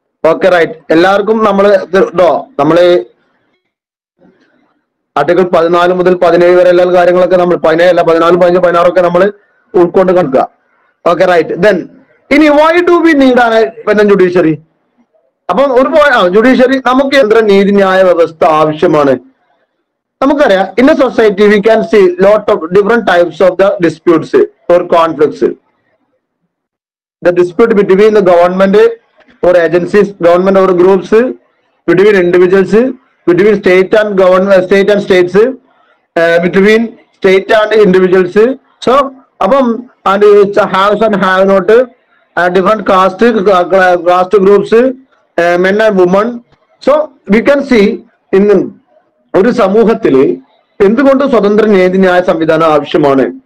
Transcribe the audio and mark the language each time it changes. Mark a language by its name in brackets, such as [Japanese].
[Malayalam] Okay right. എല്ലാവർക്കും നമ്മള് article 14 മുതൽ 17 വരെ എല്ലാ കാര്യങ്ങളൊക്കെ നമ്മൾ 17 14 15 16 നമ്മൾ ഉൾക്കൊണ്ട് കണക്കുക. Okay right. ദെൻ ഇനി [English] Why do we need an judiciary? [Malayalam] അപ്പം ജുഡീഷ്യറി നമുക്ക് നീതിന്യായ വ്യവസ്ഥ ആവശ്യമാണ്. [English] നമുക്കറിയാം, in a society we can see lot of different types of the disputes or conflicts. the dispute between the government or agencies, government or groups, between individuals, between state and government, state and states, between state and individuals. So and it's a have and have not, different caste groups, men and women. So we can see in [Malayalam] ഒരു സമൂഹത്തില് എന്തുകൊണ്ട് സ്വതന്ത്ര നീതിന്യായ സംവിധാനം ആവശ്യമാണ്?